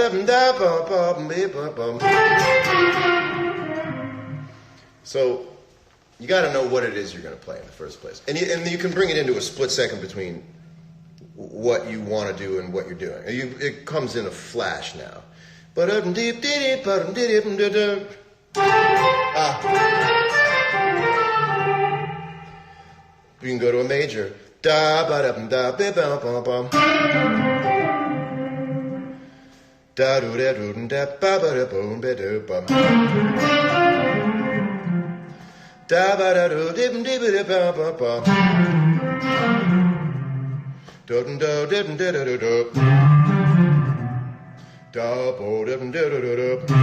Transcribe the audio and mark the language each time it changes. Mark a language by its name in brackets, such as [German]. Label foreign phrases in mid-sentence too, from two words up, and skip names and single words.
[English] So you got to know what it is you're going to play in the first place, and you can bring it into a split second between what you want to do and what you're doing. It comes in a flash now. You can go to a major. Da ba da da ba ba ba ba. Da do da do da ba ba da boom ba do ba. Da ba da do dim dim da ba ba ba. Do do dim da da do. Da bo dim da da do.